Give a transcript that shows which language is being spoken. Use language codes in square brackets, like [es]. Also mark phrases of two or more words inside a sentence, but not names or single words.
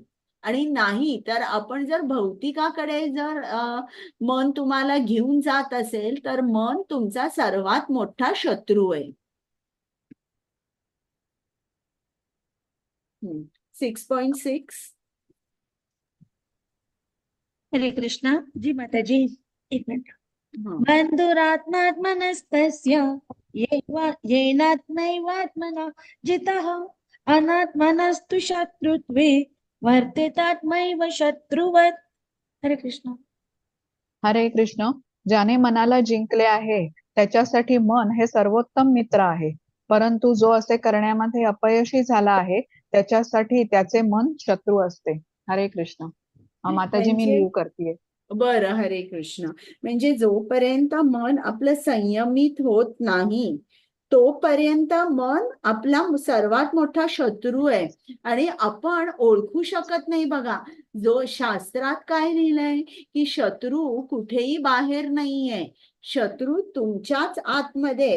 [mr] आणि नाही तर आपण जर भौतिकाकडे जर मन तुम्हाला घेऊन जात असेल तर मन तुमचा सर्वात मोठा शत्रू आहे. 6.6 हरे कृष्णा. जी माताजी, एक मिनिट. [sa] बंधुरात्मात्मनस्तस्य येनात्मैवात्मना जितः अनात्मनस्तु शत्रुत्वे वर्तेतात्मैव शत्रुवत्. [mr] हरे कृष्ण. हरे कृष्ण. ज्याने मनाला जिंकले आहे त्याच्यासाठी मन हे सर्वोत्तम मित्र आहे, परंतु जो असे करण्यामध्ये अपयशी झाला आहे त्याच्यासाठी त्याचे मन शत्रू असते. हरे कृष्ण. माताजी मी लिव्ह करतेय. बरं, हरे कृष्ण. म्हणजे जोपर्यंत मन आपलं संयमित होत नाही तोपर्यंत मन आपला सर्वात मोठा शत्रू आहे आणि आपण ओळखू शकत नाही. बघा, जो शास्त्रात काय लिहिलंय की शत्रू कुठेही बाहेर नाहीये, शत्रू तुमच्याच आतमध्ये.